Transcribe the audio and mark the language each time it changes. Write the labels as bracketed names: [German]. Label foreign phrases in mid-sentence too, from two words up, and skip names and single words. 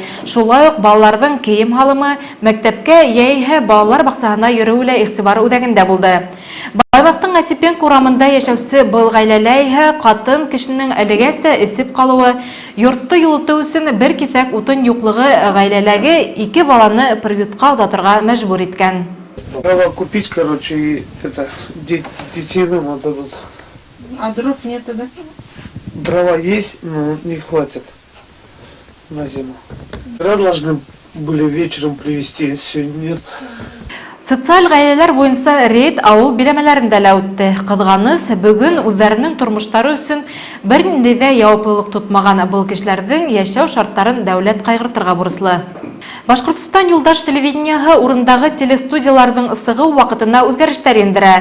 [Bashkir] Шулай уҡ балаларҙың кейем һалымы, мәктәпкә йәиһә балалар баҡсаһына йөрөүе лә иғтибар үҙәгендә булды. Баймаҡтың Осипенко урамында йәшәүсе был ғаиләлә иһә ҡатын кешенең әлегәсә эсеп ҡалыуы, йортто йылытыу өсөн бер киҫәк утын юҡлығы ғаиләләге 2 баланы приютҡа оҙатырға мәжбүр иткән. [Russian] Дрова купить, короче, и детей нам отдадут. А дров нет, да? Дрова есть, но не хватит на зиму. Дрова должны были вечером привезти, сегодня нет. [Bashkir] Социаль ғаиләләр буйынса рейд ауыл биләмәләрендә лә үтте. Ҡыҙғаныс, бөгөн үҙҙәренең тормоштары өсөн бер ниндәй ҙә яуаплылыҡ тотмаған был кешеләрҙең йәшәү шарттарын дәүләт ҡайғыртырға бурыслы. Башҡортостан юлдаш телевидениеһы урындағы телестудияларҙың сығыу ваҡытына үҙгәрештәр индерә.